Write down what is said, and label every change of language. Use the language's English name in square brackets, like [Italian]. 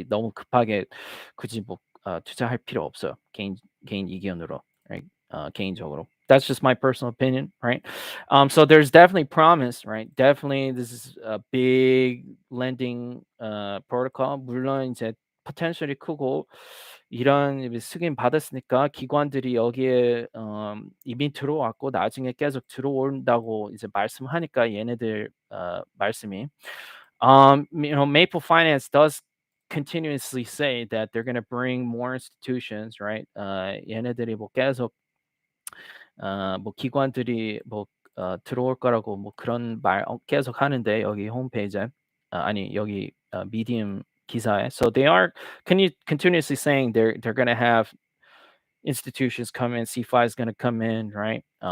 [Korean] 너무 급하게 굳이 뭐 투자할 필요 없어요. 개인 의견으로, right? 개인적으로. [English] That's just my personal opinion, right? So there's definitely promise, right? Definitely this is a big lending protocol. [Korean] 물론 이제 potential이 크고 이런 승인 받았으니까 기관들이 여기에 이미 들어왔고 나중에 계속 들어온다고 이제 말씀하니까 얘네들 말씀이 [English] Maple Finance does continuously say that they're going to bring more institutions, right? [Korean] 얘네들이 뭐 계속 뭐 기관들이 뭐 들어올 거라고 뭐 그런 말 계속 하는데 여기 홈페이지에 아니 여기 미디엄 기사에. [English] So they are continuously saying they're going to have institutions come in, CeFi is going to come in, right?